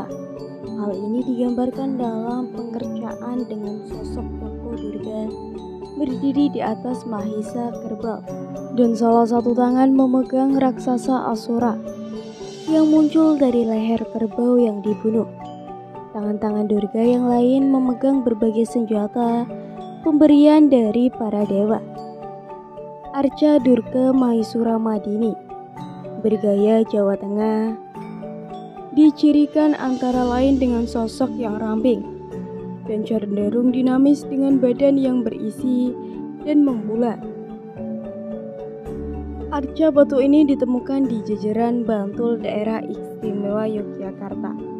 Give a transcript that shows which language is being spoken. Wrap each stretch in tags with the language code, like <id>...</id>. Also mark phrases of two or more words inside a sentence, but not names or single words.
<id>Hal ini digambarkan dalam pengerjaan dengan sosok tokoh Durga berdiri di atas Mahisa kerbau dan salah satu tangan memegang raksasa Asura yang muncul dari leher kerbau yang dibunuh. Tangan-tangan Durga yang lain memegang berbagai senjata pemberian dari para dewa. Arca Durga Mahisuramadini bergaya Jawa Tengah, dicirikan antara lain dengan sosok yang ramping dan cenderung dinamis dengan badan yang berisi dan membulat. Arca batu ini ditemukan di jajaran Bantul, daerah istimewa Yogyakarta.</id>